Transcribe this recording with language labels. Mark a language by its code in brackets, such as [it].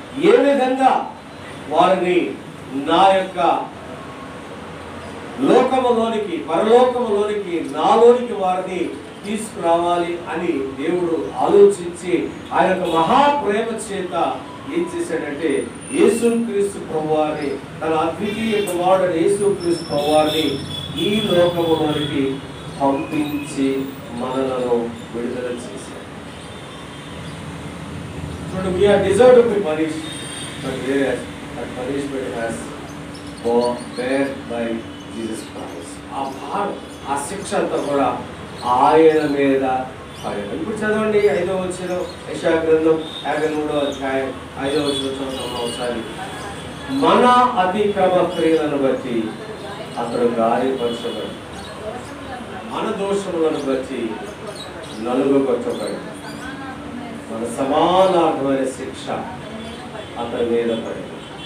[te] ఏ విధంగా వారిని నా యొక్క లోకములోనికి, పరలోకములోనికి, నాలోనికి వారిని తీసుకురావాలి అని దేవుడు ఆలోచించి ఆయన యొక్క మహాప్రేమ చేత ఏం చేశాడంటే యేసుక్రీస్తు ప్రభువారిని, తన అద్వితీయ కుమారుడు యేసుక్రీస్తు ప్రభువారిని ఈ లోకములోనికి పంపించి మనలను విడుదల చేశాడు. [en] So we are deserved to be punished, but whereas that punishment has borne by Jesus Christ. [te] ఆ శిక్ష అంతా కూడా ఆయన మీద పడింది. ఇప్పుడు చదవండి 5వ వచనం, యెషయా గ్రంథం 53వ అధ్యాయం 5వ వచనం ఒకసారి. మన అతిక్రమ క్రియలను బట్టి అతడు గాయపరచబడి, మన దోషములను బట్టి నలుగుకొట్టబడి, మన సమానార్థమైన శిక్ష అతని మీద పడింది.